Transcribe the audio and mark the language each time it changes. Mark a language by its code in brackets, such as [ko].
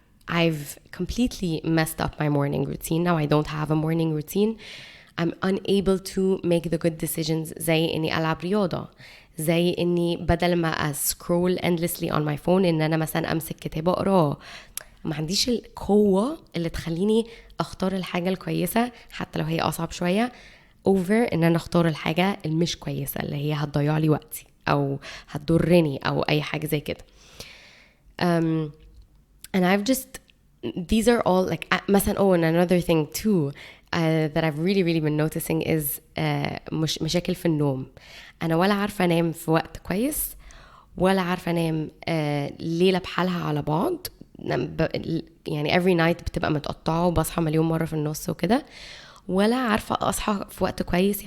[en] I've completely messed up my morning routine. Now I don't have a morning routine. I'm unable to make the good decisions [ar] زي إني ألعب رياضة، زي إني بدل ما [en] scroll endlessly on my phone [ar] إن أنا مثلا أمسك كتاب أقراه. ما عنديش القوة اللي تخليني أختار الحاجة الكويسة حتى لو هي أصعب شوية over إن أنا أختار الحاجة المش كويسة اللي هي هتضيع لي وقتي أو هتضرني أو أي حاجة زي كده. [en] And I've just, these are all like مثلا and another thing too that I've really been noticing is [ar] مشاكل في النوم. أنا ولا عارفة أنام في وقت كويس ولا عارفة أنام ليلة بحالها على بعض. يعني [en] every night [ar] بتبقى متقطعة وبصحى مليون مرة في النص وكده، ولا عارفة أصحى في وقت كويس.